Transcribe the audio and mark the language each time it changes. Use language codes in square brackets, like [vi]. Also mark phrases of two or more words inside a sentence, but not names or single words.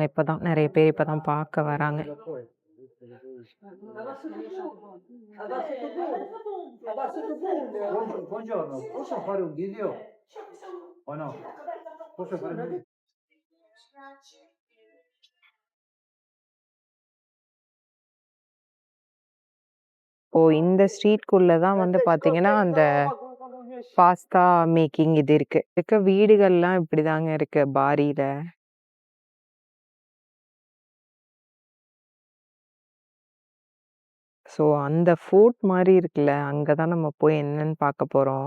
[ta] இப்பதான் நெறைய பேர் இப்பதான் பார்க்க வராங்க. [it] Buongiorno, posso fare un video o no? Posso fare un video? [ta] இப்போ இந்த ஸ்ட்ரீட்குள்ள தான் வந்து பார்த்தீங்கன்னா, அந்த [en] pasta making [ta] இது இருக்கு. இருக்க வீடுகள்லாம் இப்படிதாங்க இருக்கு பாரியில. ஸோ அந்த ஃபோர்ட் மாரி இருக்குல்ல, அங்க தான் நம்ம போய் என்னன்னு பார்க்க போறோம்.